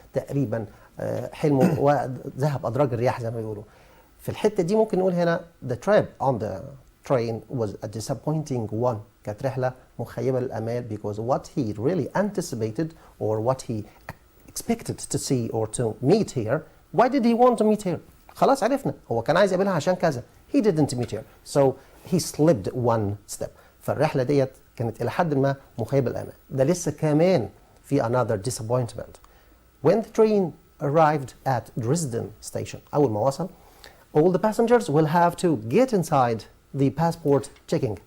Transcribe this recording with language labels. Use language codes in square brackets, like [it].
[ar] تقريبا حلمه وذهب أدراج الرياح زي ما بيقولوا. في الحتة دي ممكن نقول هنا [en] the trip on the train was a disappointing one. [ar] كانت رحلة مخيبة للآمال [en] because what he really anticipated or what he expected to see or to meet here. Why did he want to meet her? [ar] خلاص عرفنا هو كان عايز يقابلها عشان كذا. [en] He didn't meet her. So he slipped one step. [ar] فالرحلة ديت كانت إلى حد ما مخيبة للآمال. ده لسه كمان في [en] another disappointment. When the train arrived at Dresden station [ar] أول ما وصل [en] all the passengers will have to get inside the passport checking.